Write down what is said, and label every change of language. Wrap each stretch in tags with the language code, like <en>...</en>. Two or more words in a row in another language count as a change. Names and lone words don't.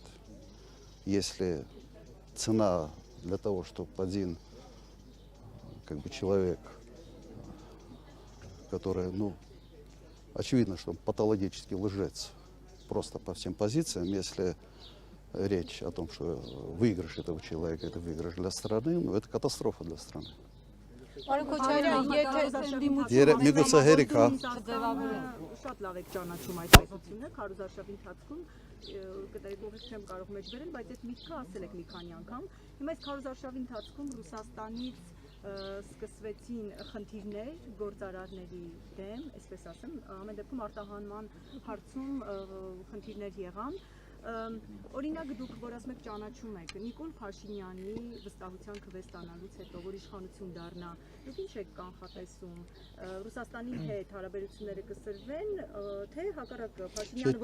<ru>Если цена для того, чтобы один как бы человек, который, ну, очевидно, что он патологический лжец, просто по всем позициям, если речь о том, что выигрыш этого человека, это выигрыш для страны, ну, это катастрофа для страны.</ru> <hy>Պարոն Քոչարյան, Միգուցե հերիք, հա։ Շատ լավ եք ճանաչում այդ հայտությունը, քարոզարշավի ընթացքում կտեղի չեմ կարող մեջ բերել, բայց այդ միտքը ասել եք մի քանի անգամ։ Հիմա այս քարոզարշավի ընթացքում Ռուսաստանից սկսվեցին խնդիրներ գործարարների դեմ, այսպես ասեմ, ամեն դեպքում արտահանման հարցում խնդիրներ եղան։ Օրինակ դուք որ ասում եք ճանաչում եք Նիկոլ Փաշինյանի վստահության քվե ստանալուց հետո, որ իշխանություն դառնա, դուք ինչ եք կանխատեսում, Ռուսաստանի հետ հարաբերությունները կսրվեն, թե հակառակը Փաշինյանը</hy>